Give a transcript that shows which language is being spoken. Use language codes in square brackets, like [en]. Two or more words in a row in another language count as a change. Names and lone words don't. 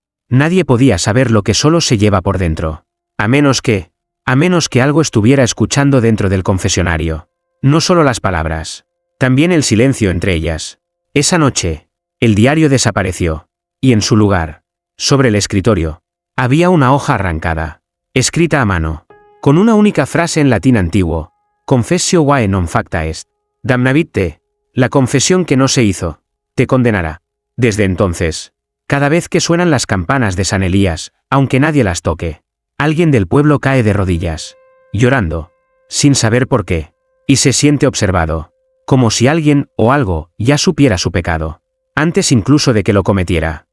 [es] Nadie podía saber lo que solo se lleva por dentro. A menos que algo estuviera escuchando dentro del confesionario. No solo las palabras, también el silencio entre ellas. Esa noche, el diario desapareció, y en su lugar, sobre el escritorio, había una hoja arrancada, escrita a mano, con una única frase en latín antiguo: [la] Confessio quae non facta est. Damnavit te, [es] la confesión que no se hizo, te condenará. Desde entonces, cada vez que suenan las campanas de San Elías, aunque nadie las toque, alguien del pueblo cae de rodillas, llorando, sin saber por qué, y se siente observado, como si alguien o algo ya supiera su pecado, antes incluso de que lo cometiera.